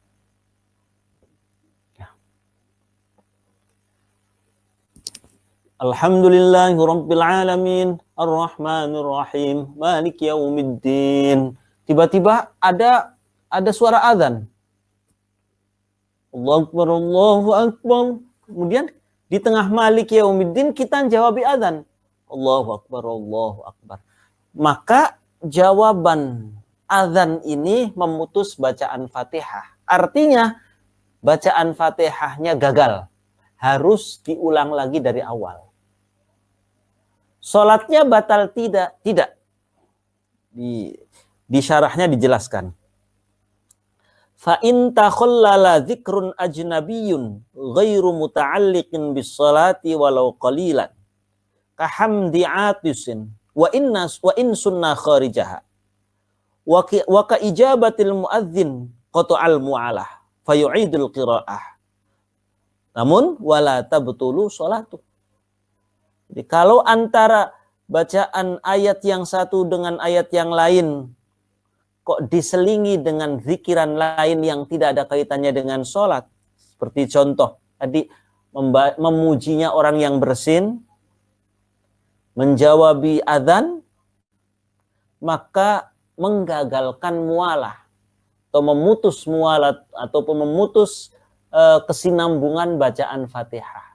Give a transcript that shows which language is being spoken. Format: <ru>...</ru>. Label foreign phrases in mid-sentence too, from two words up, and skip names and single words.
<ar>الحمد لله رب العالمين، الرحمن الرحيم، مالك يوم الدين.</ar> <id>Tiba-tiba ada suara azan.</id> <ar>الله أكبر، الله أكبر.</ar> <id>Kemudian di tengah</id> <ar>مالك يوم الدين</ar> <id>kita jawab azan.</id> <ar>الله أكبر، الله أكبر.</ar> <id>Maka jawaban azan ini memutus bacaan Fatihah. Artinya bacaan Fatihahnya gagal. Harus diulang lagi dari awal. Salatnya batal tidak? Tidak. Di syarahnya dijelaskan.</id> <ar>فإن تخلل ذكر أجنبي غير متعلق بالصلاة ولو قليلا كحمد عاطس وإن سن خارجها وكإجابة المؤذن قطع الموالاة فيعيد القراءة. Namun ولا تبطل الصلاة.</ar> <id>Jadi kalau antara bacaan ayat yang satu dengan ayat yang lain kok diselingi dengan zikiran lain yang tidak ada kaitannya dengan sholat, seperti contoh tadi memujinya orang yang bersin, menjawabi adzan, maka menggagalkan mualah atau memutus mualat ataupun memutus kesinambungan bacaan Fatihah.</id>